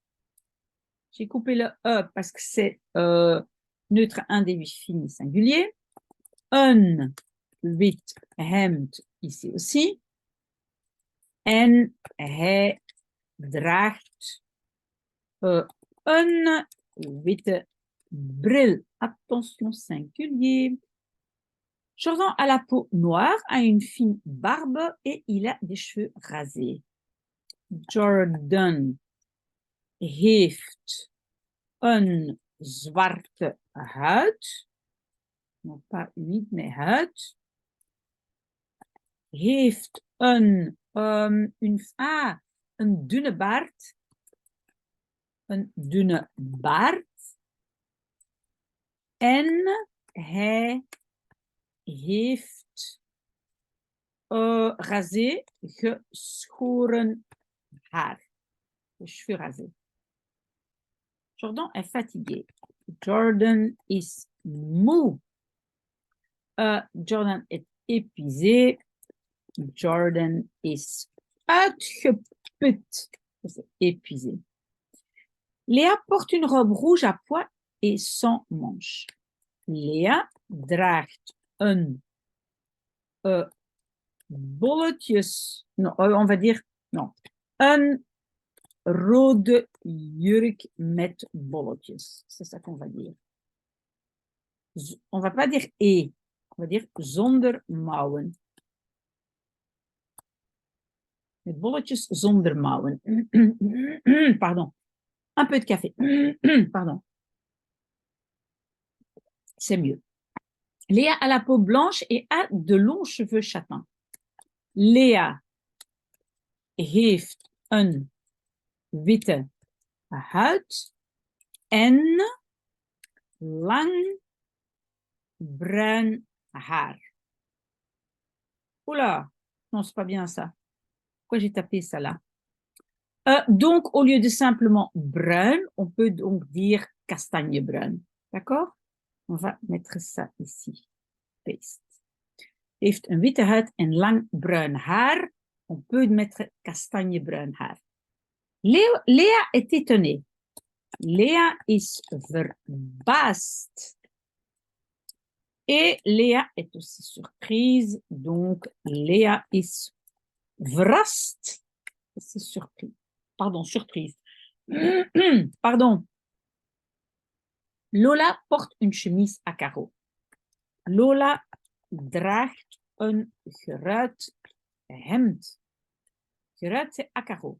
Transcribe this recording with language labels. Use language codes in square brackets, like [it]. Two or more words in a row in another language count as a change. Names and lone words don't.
[fr] J'ai coupé le E parce que c'est neutre indéfini singulier. [nl] Een wit hemd [fr] ici aussi. [nl] En hij draagt een witte bril. [fr] Attention singulier. Jordan a la peau noire, a une fine barbe et il a des cheveux rasés. [nl] Jordan heeft een zwarte huid. [fr] Non pas humide, mais huid. [nl] Heeft een dunne baard. Een dunne baard. En hij heeft rasé, geschoren haar. [fr] Les cheveux rasés. Jordan est fatigué. [nl] Jordan is moe. [fr] Jordan est épuisé. [nl] Jordan is uitgeput. [fr] C'est épuisé. Léa porte une robe rouge à pois et sans manches. [nl] Léa draagt een bolletjes. [fr] Non, on va dire non. [nl] Een rode jurk met bolletjes. [fr] C'est ça qu'on va dire. On va pas dire et. On va dire [nl] zonder mouwen. Met bolletjes zonder mouwen. [fr] Pardon. Un peu de café. Pardon. C'est mieux. Léa a la peau blanche et a de longs cheveux châtains. [nl] Léa heeft een witte huid en lang bruin haar. [fr] Oula, non, c'est pas bien ça. Pourquoi j'ai tapé ça là? Donc, au lieu de simplement brun, on peut donc dire castagne brun. D'accord? On va mettre ça ici. Paste. [nl] Heeft een witte huid en lang bruin haar. [fr] On peut mettre castagne [nl] bruin haar. [fr] Léa est étonnée. [nl] Léa is verbaasd. [fr] Et Léa est aussi surprise. [nl] Donc, Léa is verrast. [fr] C'est surpris. Pardon, surprise. Pardon. Lola porte une chemise à carreaux. [nl] Lola draagt een geruit hemd. Geruit, [fr] c'est à carreaux.